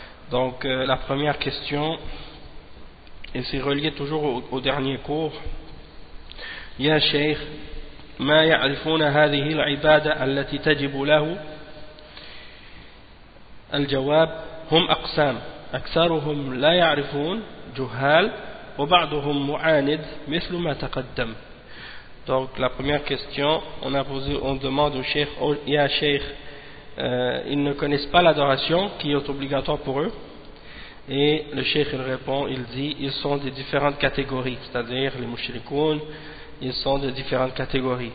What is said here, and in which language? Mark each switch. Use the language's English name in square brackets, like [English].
[French] Donc la première question, et c'est relié toujours au dernier cours. [Arabic] يا شيخ ما يعرفون هذه العبادة التي تجب له؟ الجواب هم أقسام أكثرهم لا يعرفون جهال وبعضهم معاند مثل ما تقدم. [French] Donc la première question, on demande au cheikh, ya cheikh, ils ne connaissent pas l'adoration qui est obligatoire pour eux, et le cheikh il répond, il dit ils sont de différentes catégories, c'est-à-dire les mushrikoun, ils sont de différentes catégories.